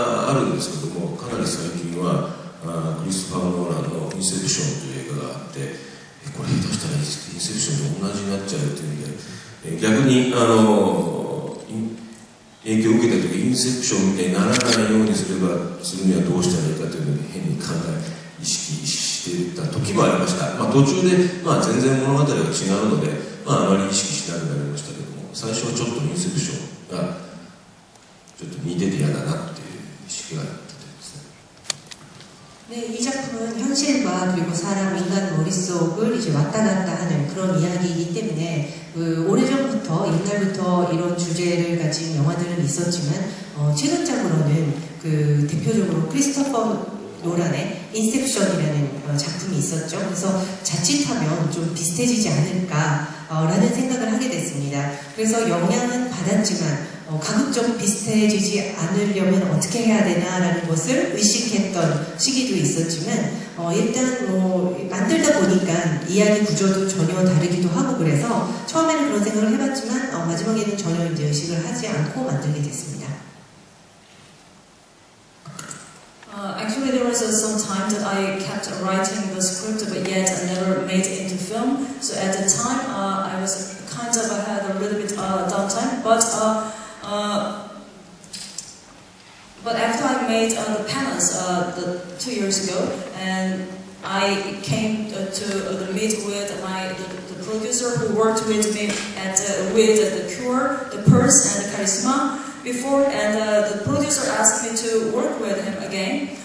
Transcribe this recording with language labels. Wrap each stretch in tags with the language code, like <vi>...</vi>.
<ja>あるんですけども、かなり最近はクリストファー・ノーランの「インセプション」という映画があって、これ下手したらインセプションと同じになっちゃうというので、逆に影響を受けた時インセプションみたいにならないようにするにはどうしたらいいかというのを変に意識していた時もありました。途中で、全然物語が違うので、あまり意識しなくなりましたけども、最初はちょっとインセプションがちょっと似てて嫌だなっていう意識があったとですね。</ja> <ko>네, 이 작품은 현실과 그리고 사람, 인간 머릿속을 이제 왔다 갔다 하는 그런 이야기이기 때문에 오래전부터, 옛날부터 이런 주제를 가진 영화들은 있었지만 최근작으로는 대표적으로 크리스토퍼 노란의 인셉션이라는 작품이 있었죠. 그래서 자칫하면 좀 비슷해지지 않을까라는 생각을 하게 됐습니다. 그래서 영향은 받았지만 가급적 비슷해지지 않으려면 어떻게 해야 되나라는 것을 의식했던 시기도 있었지만 일단 만들다 보니까 이야기 구조도 전혀 다르기도 하고 그래서 처음에는 그런 생각을 해봤지만 마지막에는 전혀 이제 의식을 하지 않고 만들게 됐습니다.</ko> <en>Actually, there was some time that I kept writing the script, but yet I never made it into film. So at the time, I was kind of had a little bit downtime, but after I made the Penance 2 years ago, and I came to meet with the producer who worked with me with The Cure, The Purse, and The Charisma before, and the producer asked me to work with him again.</en>